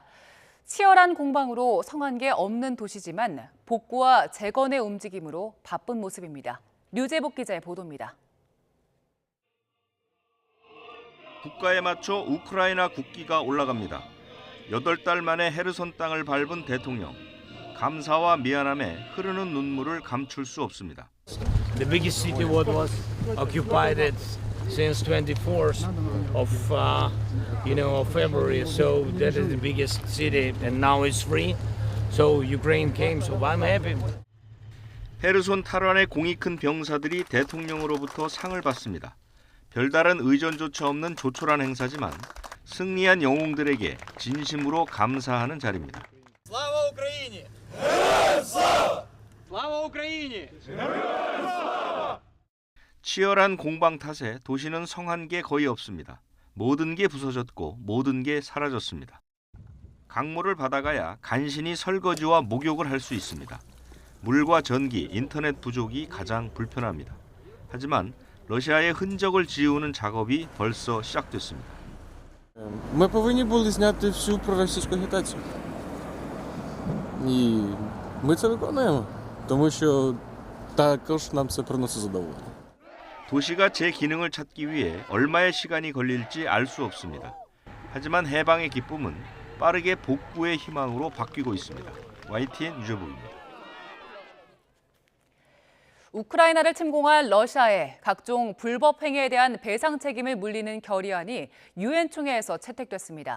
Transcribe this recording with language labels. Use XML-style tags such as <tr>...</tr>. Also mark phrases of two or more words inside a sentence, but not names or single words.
<ko>치열한 공방으로 성한 게 없는 도시지만 복구와 재건의 움직임으로 바쁜 모습입니다. 류재복 기자의 보도입니다. 국가에 맞춰 우크라이나 국기가 올라갑니다. 8달 만에 헤르손 땅을 밟은 대통령. 감사와 미안함에 흐르는 눈물을 감출 수 없습니다.</ko> <en>The biggest city what was occupied since 24th of February, so that is the biggest city, and now it's free. So Ukraine came, so I'm happy.</en> <ko>헤르손 탈환에 공이 큰 병사들이 대통령으로부터 상을 받습니다. 별다른 의전조차 없는 조촐한 행사지만 승리한 영웅들에게 진심으로 감사하는 자리입니다.</ko> <uk>Слава Україні! Слава Україні!</uk> <ko>치열한 공방 탓에 도시는 성한 게 거의 없습니다. 모든 게 부서졌고 모든 게 사라졌습니다. 강물을 받아가야 간신히 설거지와 목욕을 할 수 있습니다. 물과 전기, 인터넷 부족이 가장 불편합니다. 하지만 러시아의 흔적을 지우는 작업이 벌써 시작됐습니다.</ko> <uk>Ми повинні були зняти всю проросійську агітацію. І ми це виконуємо, тому що також нам це приносить задоволення.</uk> <ko>도시가 제 기능을 찾기 위해 얼마의 시간이 걸릴지 알 수 없습니다. 하지만 해방의 기쁨은 빠르게 복구의 희망으로 바뀌고 있습니다. YTN 유재복입니다. 우크라이나를 침공한 러시아의 각종 불법 행위에 대한 배상 책임을 물리는 결의안이 유엔 총회에서 채택됐습니다.</ko>